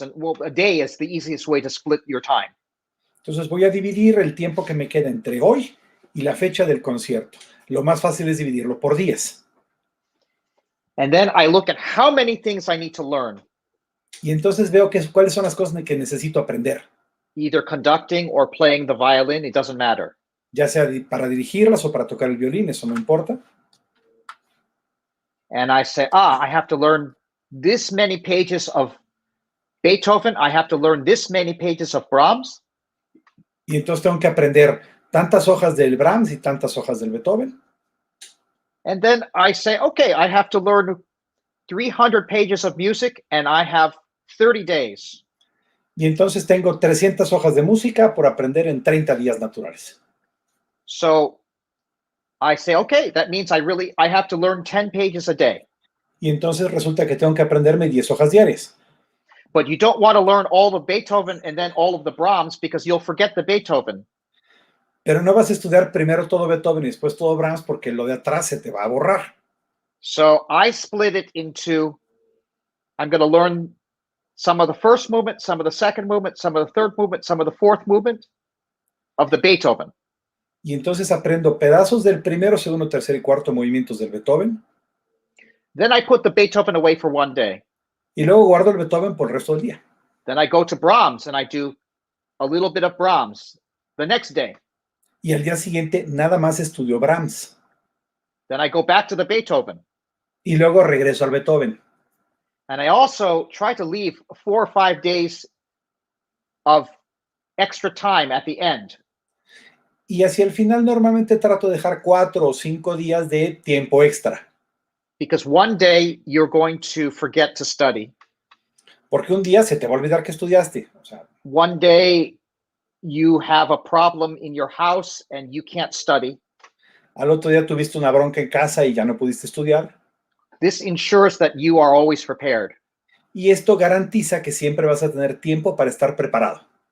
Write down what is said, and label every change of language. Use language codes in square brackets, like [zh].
[en] And well, a day is the easiest way to split your time. [es] Entonces voy a dividir el tiempo que me queda entre hoy y la fecha del concierto. Lo más fácil es dividirlo por días. [en] And then I look at how many things I need to learn. [es] Y entonces veo cuáles son las cosas que necesito aprender. [en] Either conducting or playing the violin, it doesn't matter. [es] Ya sea para dirigirlas o para tocar el violín, eso no importa. [en] And I say, I have to learn this many pages of Beethoven, I have to learn this many pages of Brahms. [es] Y entonces tengo que aprender tantas hojas del Brahms y tantas hojas del Beethoven. [en] And then I say, okay, I have to learn 300 pages of music and I have 30 days. [es] Y entonces tengo 300 hojas de música por aprender en 30 días naturales. [en] So I say, okay, that means I have to learn 10 pages a day. [es] Y entonces resulta que tengo que aprenderme 10 hojas diarias. [en] But you don't want to learn all of Beethoven and then all of the Brahms because you'll forget the Beethoven. [es] Pero no vas a estudiar primero todo Beethoven y después todo Brahms porque lo de atrás se te va a borrar. [en] So I split it into, I'm going to learn some of the first movement, some of the second movement, some of the third movement, some of the fourth movement of the Beethoven. [es] Y entonces aprendo pedazos del primero, segundo, tercer y cuarto movimientos del Beethoven. [en] Then I put the Beethoven away for one day. [es] Y luego guardo el Beethoven por el resto del día. [en] Then I go to Brahms and I do a little bit of Brahms the next day. [es] Y al día siguiente nada más estudio Brahms. [en] Then I go back to the Beethoven. [es] Y luego regreso al Beethoven. [en] And I also try to leave 4 or 5 days of extra time at the end. [es] Y hacia el final normalmente trato de dejar 4 o 5 días de tiempo extra. [en] Because one day you're going to forget to study. [es] Porque un día se te va a olvidar que estudiaste. O sea, [en] one day you have a problem in your house and you can't study. [es] Al otro día tuviste una bronca en casa y ya no pudiste estudiar. [en] This ensures that you are always prepared. [es] Y esto garantiza que siempre vas a tener tiempo para estar preparado.